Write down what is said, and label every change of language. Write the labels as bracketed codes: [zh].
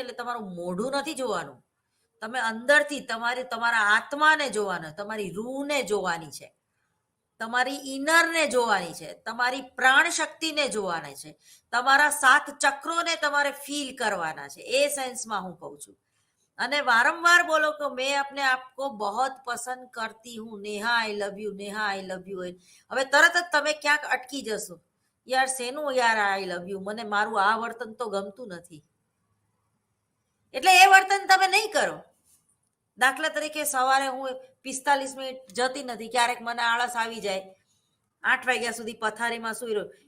[gu] એટલે તમારું મોઢું નથી જોવાનું, તમે અંદરથી તમારા આત્માને જોવાનો, તમારી રૂહને જોવાની છે, તમારી ઇનરને જોવાની છે, તમારી પ્રાણ શક્તિને જોવાની છે, તમારા 7 ચક્રોને તમારે ફીલ કરવાના છે. એ સેન્સમાં હું કહું છું. અને વારંવાર બોલો કે [hi] મેં अपने आपको बहुत पसंद करती हूँ, Neha [en] I love you, Neha I love you. [gu] હવે તરત જ તમે ક્યાંક અટકી જશો, યાર શેનું યાર [en] I love you, [gu] મને મારું આ વર્તન તો ગમતું નથી, એટલે એ વર્તન તમે નહીં કરો. દાખલા તરીકે સવારે હું 45 મિનિટ જતી નથી, ક્યારેક મને આળસ આવી જાય, 8 વાગ્યા સુધી પથારીમાં સૂઈ રહ્યો.